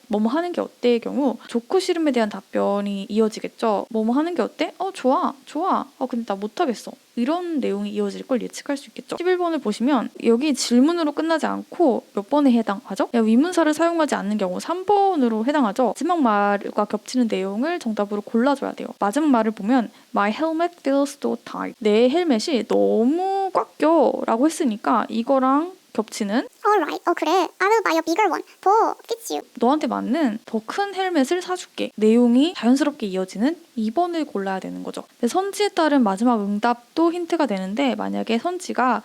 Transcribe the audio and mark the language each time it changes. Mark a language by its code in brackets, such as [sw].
[ko] 뭐뭐 하는 게 어때의 경우 좋고 싫음에 대한 답변이 이어지겠죠. 뭐뭐 하는 게 어때? 좋아. 근데 나 못하겠어. 이런 내용이 이어질 걸 예측할 수 있겠죠. 11번을 보시면 여기 질문으로 끝나지 않고 몇 번에 해당하죠? 위문사를 사용하지 않는 경우 3번으로 해당하죠. 마지막 말과 겹치는 내용을 정답으로 골라줘야 돼요. 마지막 말을 보면 [en] My helmet feels so tight. [ko] 내 헬멧이 너무 꽉 껴 라고 했으니까 이거랑 겹치는 [en] Alright. [ko] 그래. [en] I will buy a bigger one. 더 fits you. [ko] 너한테 맞는 더 큰 헬멧을 사줄게. 내용이 자연스럽게 이어지는 2번을 골라야 되는 거죠. 근데 선지에 따른 마지막 응답도 힌트가 되는데 만약에 선지가